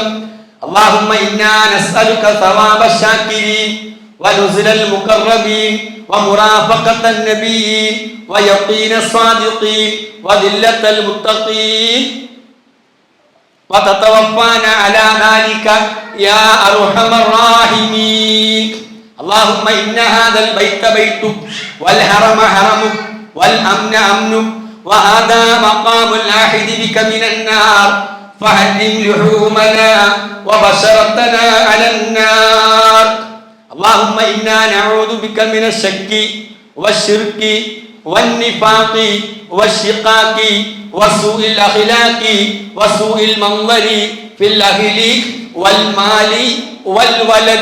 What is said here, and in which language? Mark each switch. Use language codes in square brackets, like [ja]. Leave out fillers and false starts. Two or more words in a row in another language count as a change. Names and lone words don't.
[ar] اللهم إنا نسألك ثواب الشاكرين ونزل المقربين ومرافقة النبيين ويقين الصادقين وذلة المتقين وتتوفانا على ذلك يا أرحم الراحمين. اللهم إن هذا البيت بيتك والحرم حرمك والأمن أمنك وهذا مقام العاهد بك من النار فحرم لحومنا وبشرتنا على النار. اللهم إنا نعوذ بك من الشك والشرك والنفاق والشقاق وسوء الأخلاق وسوء المنظر في الأهل والمال والولد.